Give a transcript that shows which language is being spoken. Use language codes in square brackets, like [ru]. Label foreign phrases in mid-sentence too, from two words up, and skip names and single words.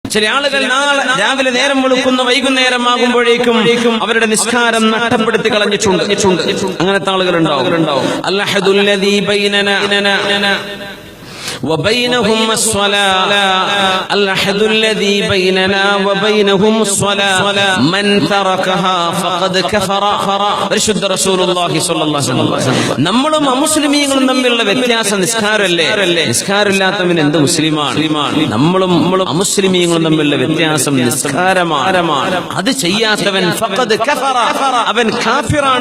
[ml] ചില ആളുകൾ നാളെ രാവിലെ നേരം വെളുക്കുന്ന വൈകുന്നേരമാകുമ്പോഴേക്കും അവരുടെ നിസ്കാരം നഷ്ടപ്പെടുത്തി കളഞ്ഞിട്ടുണ്ട്. അങ്ങനത്തെ ആളുകൾ ഉണ്ടാവും. [ar] العهد الذي بيننا وبينهم الصلاة الأحد الذي بيننا وبينهم الصلاة من تركها فقد كفر പരിശുദ്ധ رسول الله صلى الله عليه وسلم. [ml] നമ്മളും അമുസ്ലിമീങ്ങളും തമ്മിലുള്ള വ്യത്യാസം നിസ്കാരമല്ലേ? നിസ്കാരമില്ലാത്തവൻ എന്ത് മുസ്ലിമാണ്? നമ്മളും അമുസ്ലിമീങ്ങളും തമ്മിലുള്ള വ്യത്യാസം നിസ്കാരമാണ്. അത് ചെയ്യാത്തവൻ [ar] فقد كفر, [ml] അവൻ കാഫിറാണ്.